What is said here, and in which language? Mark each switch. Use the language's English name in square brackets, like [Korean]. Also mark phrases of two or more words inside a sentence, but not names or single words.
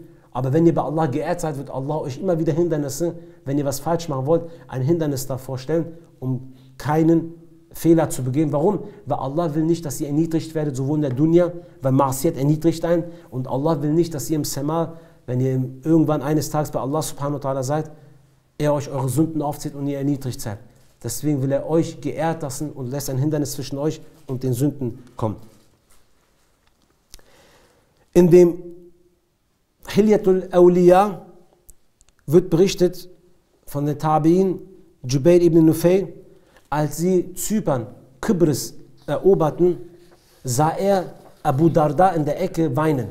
[German] Aber wenn ihr bei Allah geehrt seid, wird Allah euch immer wieder Hindernisse, wenn ihr was falsch machen wollt, ein Hindernis davor stellen, um keinen Fehler zu begehen. Warum? Weil Allah will nicht, dass ihr erniedrigt werdet, sowohl in der Dunya, weil Ma'asiyat erniedrigt einen, und Allah will nicht, dass ihr im Sama, wenn ihr irgendwann eines Tages bei Allah [Arabic] سبحانه وتعالى [German] seid, er euch eure Sünden aufzieht und ihr erniedrigt seid. Deswegen will er euch geehrt lassen und lässt ein Hindernis zwischen euch und den Sünden kommen. In dem Hilyatul Awliya wird berichtet von den Tabi'in, Jubayr ibn Nufayl, als sie Zypern, Kybris eroberten, sah er Abu Darda in der Ecke weinen.